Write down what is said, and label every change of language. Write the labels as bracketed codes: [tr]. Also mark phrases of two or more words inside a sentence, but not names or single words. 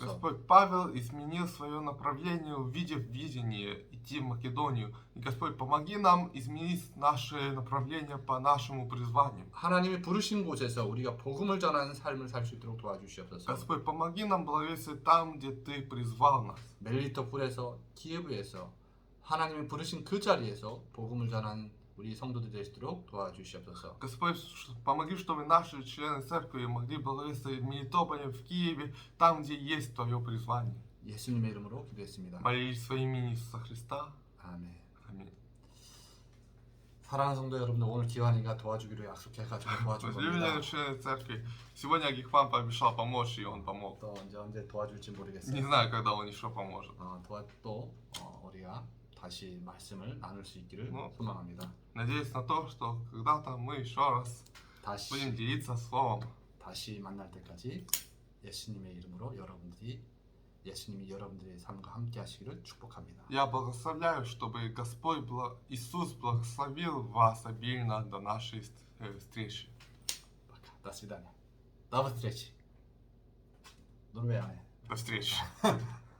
[ru] Господь, Павел изменил свое направление, увидев видение идти в Македонию. И Господь, помоги нам изменить наше направление по нашему призванию. [ko] 하나님이 부르신 곳에서 우리가 복음을 전하는 삶을 살 수 있도록 도와주시옵소서. [ru] Господь, помоги нам благовествовать там, где Ты призвал нас. [ko] 멜리토폴에서 키예브에서 하나님이 부르신 그 자리에서 복음을 전하는 우리 성도들 될 수 있도록 도와주시옵소서. [ru] Господь, помоги, чтобы наши члены церкви могли благовествовать в Мелитополе, в Киеве, там, где есть Твое призвание. [ko] 예수님의 이름으로 기도했습니다. [ru] Молись во имени Иисуса Христа. [ko] 아멘. [ru] Аминь. [ko] 사랑하는 성도 여러분들, 오늘 기환이가 도와주기로 약속해가지고 도와준 [ru] Возлюбленные [ko] 겁니다. [ru] члены церкви, сегодня Гихван пообещал помочь, и он помог. [ko] 또 언제 도와줄지 [ru] Не [ko] 모르겠어요. [ru] знаю, когда он еще поможет. [ko] 우리가 다시 말씀을 나눌 수 있기를 뭐? 소망합니다. [ru] Надеюсь на то, что когда-то мы еще раз [ko] 다시 [ru] будем делиться словом. [ko] 다시 만날 때까지 예수님의 이름으로 예수님이 여러분들의 삶과 함께 하시기를 축복합니다. [ru] Я благословляю, чтобы Господь, Иисус благословил вас обильно до нашей встречи. До свидания. До встречи. [ko] 노르웨이 안 해. [ru] До встречи.